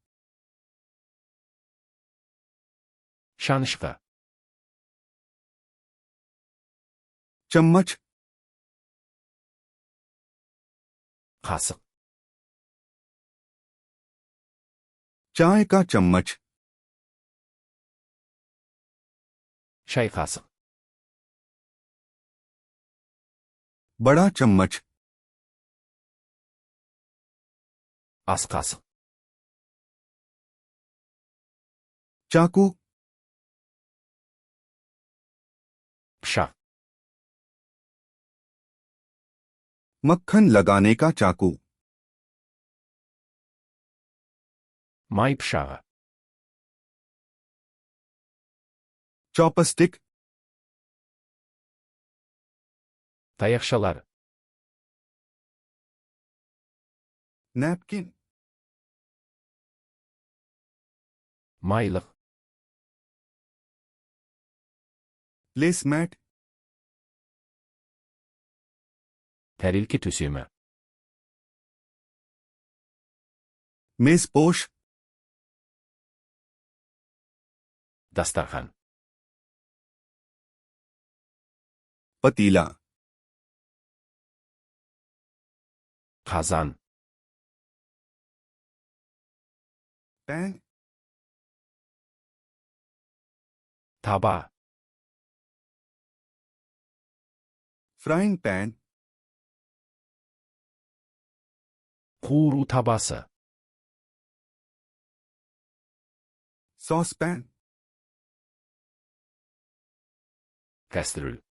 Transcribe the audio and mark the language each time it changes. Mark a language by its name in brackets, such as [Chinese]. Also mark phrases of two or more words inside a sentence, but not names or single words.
[Kazakh] шанышқы, [Hindi] चम्मच, [Kazakh] қасық, [Hindi] चाय का चम्मच, [Kazakh] шай қасық, [Hindi] बड़ा चम्मच, [Kazakh] ас қасық, [Hindi] चाकू, [Kazakh] пышақ, [Hindi] मक्खन लगाने का चाकू, [Kazakh] май пышағы, [Hindi] चॉपस्टिक, [Kazakh] таяқшалар, [Hindi] नैपकिन, [Kazakh] майлық, [Hindi] प्लेसमैट, [Kazakh] тәрелке төсемі, [Hindi] मेजपोश, [Kazakh] дастархан, [Hindi] पतीला, [Kazakh] қазан, [Hindi] पैन, [Kazakh] таба, [English] frying pan, [Kazakh] қуыру табасы, [English] sauce pan, [Kazakh] кастрюль,